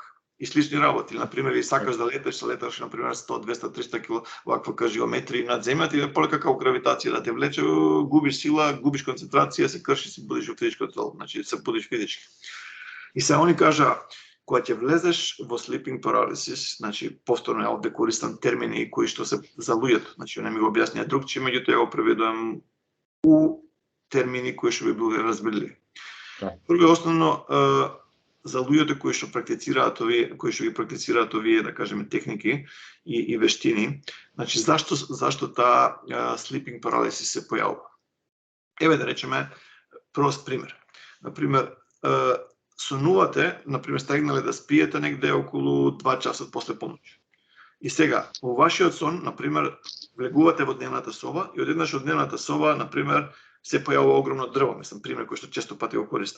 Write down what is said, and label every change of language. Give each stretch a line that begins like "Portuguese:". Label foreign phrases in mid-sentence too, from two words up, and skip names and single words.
Macedonian: И слични работи, например, и сакаш да леташ, например, 100, 200, 300 км ваква геометрија над земјата и полека како гравитација да те влече, губиш сила, губиш концентрација, се крши, се будиш во физичкото тело, значи се будиш физички. И се они кажа, кога ќе влезеш во
English: sleeping paralysis,
Macedonian: значи повторно ја овде користам термини кои што се за луѓето, значи не ми го објаснија другче, меѓутоа ја го преведувам у термини кои што би биле разбирливи. Прво основно за луѓето кои што ги практицираат овие, да кажеме, техники и вештини, значи зашто таа
English: sleeping paralysis
Macedonian: се појавува? Еве да речеме прост пример. Например, сонувате, например, стегнале да спиете негде околу 2 часа после полноќ. И сега, во вашиот сон, например, влегувате во дневната соба и одеднаш од дневната соба, например, се појавува огромно дрво, мислам, пример кој што често пати го користам.